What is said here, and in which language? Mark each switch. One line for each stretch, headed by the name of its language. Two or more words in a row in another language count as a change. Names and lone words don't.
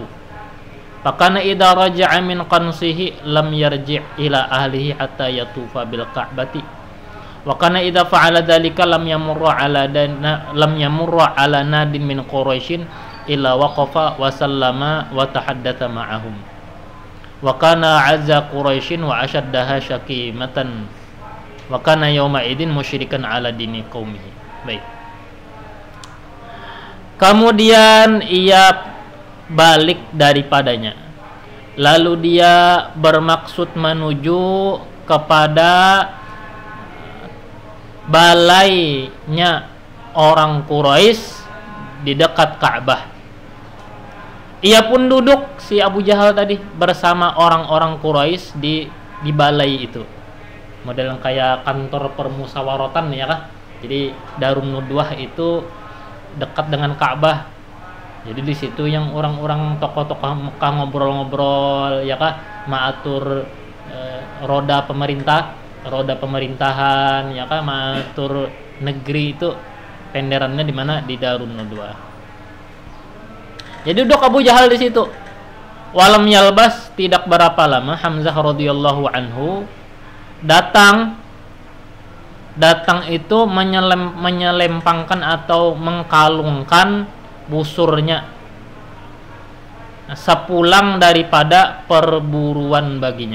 Arabic: فكان إذا رجع من قنصه لم يرجع إلى أهله حتى يطوف بالكعبة. وكان إذا فعل ذلك لم يمر على ناد من قريش إلا وقف وسلم وتحدث معهم. وكان أعز قريش وأشدها شكيمة. وكان يومئذ مشركا على دين قومه.
Indonesian: Baik. Kemudian ia balik daripadanya. Lalu dia bermaksud menuju kepada balainya orang Quraisy di dekat Ka'bah. Ia pun duduk, si Abu Jahal tadi, bersama orang-orang Quraisy di balai itu. Model kayak kantor permusyawaratan ya kah? Jadi Darun Nadwah itu dekat dengan Ka'bah. Jadi di situ yang orang-orang tokoh-tokoh Mekah ngobrol-ngobrol ya kah, maatur roda pemerintahan ya kah, maatur negeri itu penderannya di mana? Di Darun Nadwah. Jadi duduk Abu Jahal di situ.
Arabic: ولم يلبث,
Indonesian: tidak berapa lama Hamzah radhiyallahu anhu datang itu menyelempangkan atau mengkalungkan busurnya sepulang daripada perburuan baginya.